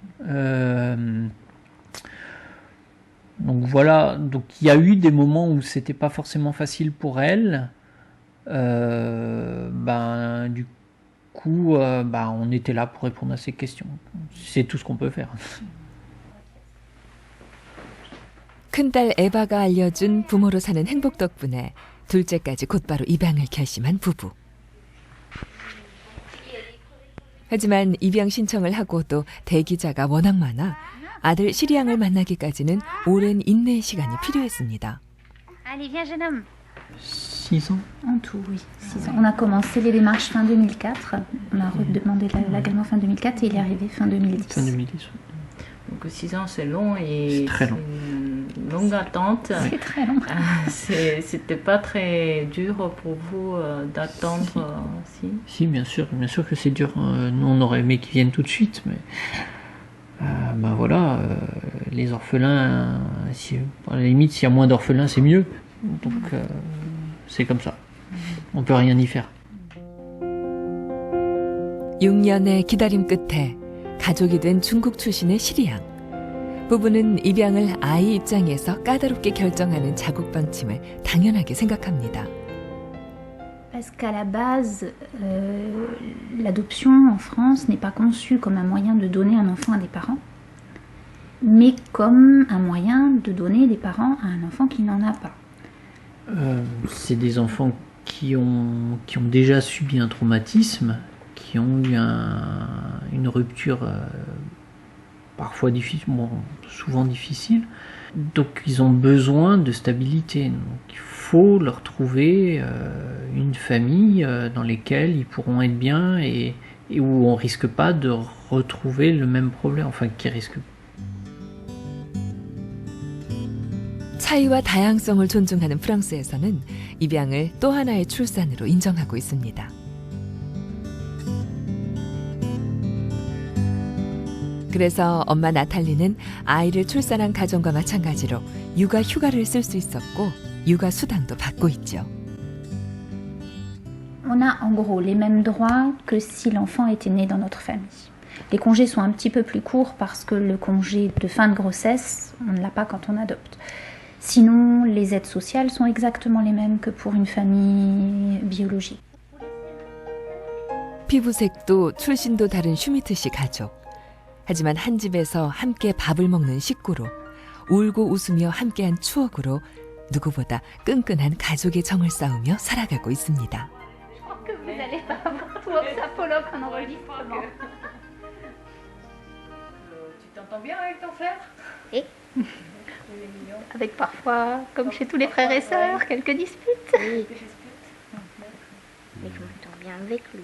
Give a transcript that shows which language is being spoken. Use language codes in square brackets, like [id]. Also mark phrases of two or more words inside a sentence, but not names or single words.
[fr] Donc voilà, donc il y a eu des moments où c'était pas forcément facile pour elle. Du coup, on était là pour répondre à ces questions. C'est tout ce qu'on peut faire. [ko] 큰딸 에바가 알려준 부모로 사는 행복 덕분에 둘째까지 곧바로 입양을 결심한 부부. 하지만 입양 신청을 하고도 대기자가 워낙 많아 아들 시리앙을 만나기까지는 오랜 인내의 시간이 필요했습니다. [fr] Allez, viens, jeune homme. 6 ans? En tout, oui, 6 ans. On a commencé les démarches fin 2004. On a redemandé l'agrément fin 2004 et il est arrivé fin 2010. Fin 2010. Donc 6 ans, c'est long et c'est très long. Une longue attente. C'est très long. C'était pas très dur pour vous d'attendre Si, bien sûr que c'est dur. Nous, on aurait aimé qu'ils viennent tout de suite, mais les orphelins, à la limite, s'il y a moins d'orphelins, c'est mieux. Donc c'est comme ça. On peut rien y faire. [ko] 6년의 기다림 끝에 가족이 된 중국 출신의 시리앙. 부부는 입양을 아이 입장에서 까다롭게 결정하는 자국 방침을 당연하게 생각합니다. [fr] Parce qu'à la base, l'adoption en France n'est pas conçue comme un moyen de donner un enfant à des parents, mais comme un moyen de donner des parents à un enfant qui n'en a pas. C'est des enfants qui ont déjà subi un traumatisme, qui ont eu une rupture parfois difficile, bon, souvent difficile. Donc ils ont besoin de stabilité. Donc il faut leur trouver une famille dans laquelle ils pourront être bien et où on risque pas de retrouver le même problème, enfin qui risque. [ko] 차이와 다양성을 존중하는 프랑스에서는 입양을 또 하나의 출산으로 인정하고 있습니다. 그래서 엄마 나탈리는 아이를 출산한 가정과 마찬가지로 육아 휴가를 쓸 수 있었고 육아 수당도 받고 있죠. [fr] On a en gros les mêmes droits que si l'enfant était né dans notre famille. Les congés sont un petit peu plus courts parce que le congé de fin de grossesse, on ne l'a pas quand on adopte. Sinon, les aides sociales sont exactement les mêmes que pour une famille biologique. [ko] 피부색도 출신도 다른 슈미트 씨 가족. 하지만 한 집에서 함께 밥을 먹는 식구로 울고 웃으며 함께한 추억으로 누구보다 끈끈한 가족의 정을 쌓으며 살아가고 있습니다. [fr] Que vous allez pas avoir tout ça Pollock en enregistrement. Tu t'entends bien avec ton frère? Oui. Avec parfois, comme chez tous les frères et sœurs, quelques disputes. Oui. Mais je m'entends bien avec lui.